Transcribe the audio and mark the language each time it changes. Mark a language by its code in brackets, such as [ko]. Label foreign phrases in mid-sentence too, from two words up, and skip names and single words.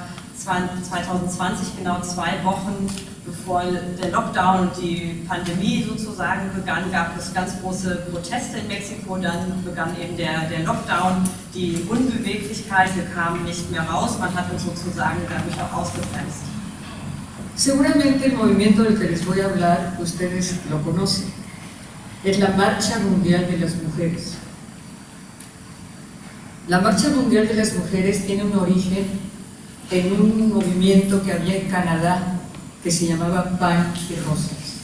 [de] 2020, genau 2 Wochen bevor der Lockdown und die Pandemie sozusagen begann, gab es ganz große Proteste in Mexiko. Dann begann eben der Lockdown, die Unbeweglichkeit, wir kamen nicht mehr raus, man hat uns sozusagen dadurch auch ausgebremst. [es] Seguramente el movimiento del que les voy a hablar, ustedes lo conocen, es la Marcha Mundial de las Mujeres. La Marcha Mundial de las Mujeres tiene un origen en un movimiento que había en Canadá que se llamaba Pan y Rosas.